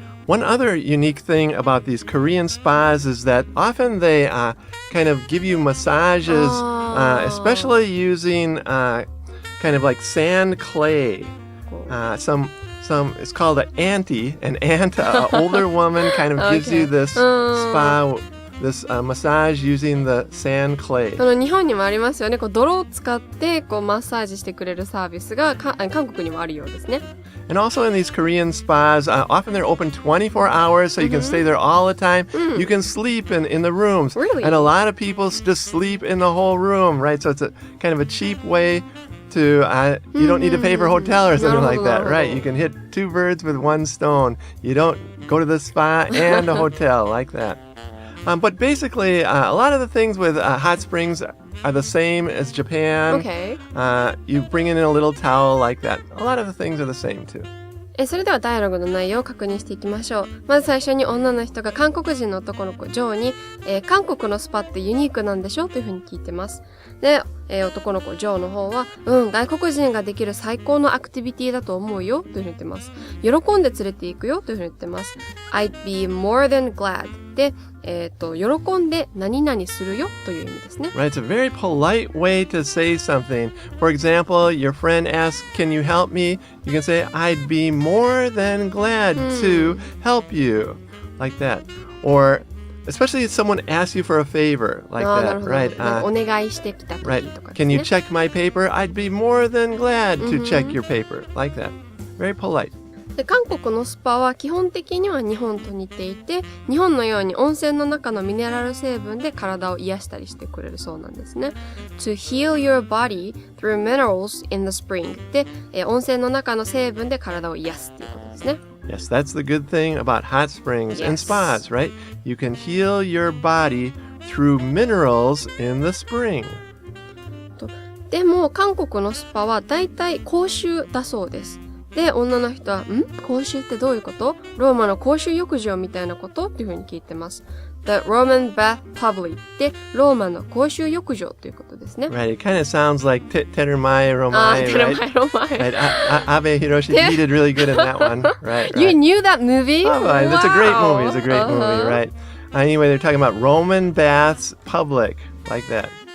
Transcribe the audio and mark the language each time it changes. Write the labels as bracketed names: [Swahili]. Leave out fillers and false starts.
[English] One other unique thing about these Korean spas is that often they kind of give you massages, especially using kind of like sand clay. Some it's called an auntie. An aunt, an older woman, kind of gives you this spa. This massage using the sand clay. [Japanese] 日本にもありますよね。泥を使ってマッサージしてくれるサービスが韓国にもあるようですね。 [English] And also in these Korean spas, often they're open 24 hours, so you can stay there all the time. You can sleep in the rooms. Really? And a lot of people just sleep in the whole room, right? So it's a kind of a cheap way to, you don't need to pay for a hotel or something like that, right? You can hit two birds with one stone. You don't go to the spa and a hotel like that. But basically, a lot of the things with hot springs are the same as Japan. Okay. You bring in a little towel like that. A lot of the things are the same too. [Japanese] それではダイアログの内容を確認していきましょう。まず最初に女の人が韓国人の男の子ジョーに、韓国のスパってユニークなんでしょというふうに聞いてます。で、男の子ジョーの方は、外国人ができる最高のアクティビティだと思うよというふうに言ってます。喜んで連れて行くよというふうに言ってます。 [English] I'd be more than glad [Japanese] で、喜んで何々するよという意味ですね。 [English] Right, it's a very polite way to say something. For example, your friend asks, "Can you help me?" You can say, "I'd be more than glad to help you," like that. Or especially if someone asks you for a favor, like that, right? [Japanese] お願いしてきた時とか [English] Right. [Japanese] ですね。 [English] Can you check my paper? I'd be more than glad to check your paper, like that. Very polite. [Japanese] で韓国のスパは基本的には日本と似ていて、日本のように温泉の中のミネラル成分で体を癒したりしてくれるそうなんですね。 [English] To heal your body through minerals in the spring [Japanese] で、温泉の中の成分で体を癒すっていうことですね。 [English] Yes, that's the good thing about hot springs and spas, right? You can heal your body through minerals in the spring. [Japanese] でも韓国のスパはだいたい公衆だそうです。で、女の人は、公衆ってどういうこと？ローマの公衆浴場みたいなことっていうふうに聞いてます。 [English] The Roman Bath Public [Japanese] で、ローマの公衆浴場ということですね。 [English] Right, it kind of sounds like Terumai Romai, right? Terumai Romai. Right, Abe Hiroshi, he did really good in that one. Right, You right. knew that movie? Oh, Wow. it's a great movie. It's a great movie, right? Anyway, they're talking about Roman baths public, like that.